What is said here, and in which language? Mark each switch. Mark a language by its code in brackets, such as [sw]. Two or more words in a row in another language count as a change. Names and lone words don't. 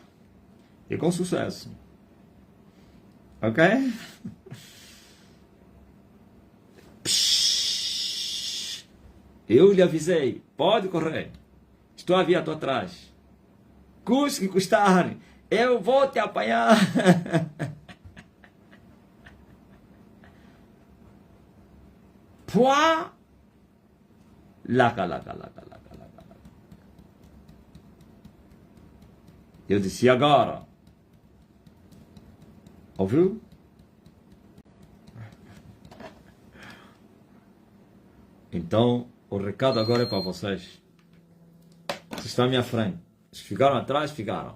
[pt] E com sucesso. Ok? Eu lhe avisei. Pode correr. Estou a vir à tua atrás. custe que custar, eu vou te apanhar. Pua! Laca, laca, laca, laca, laca, laca. Eu disse, e agora? Ouviu? Então, o recado agora é para vocês. Vocês estão à minha frente. Se ficaram atrás, ficaram.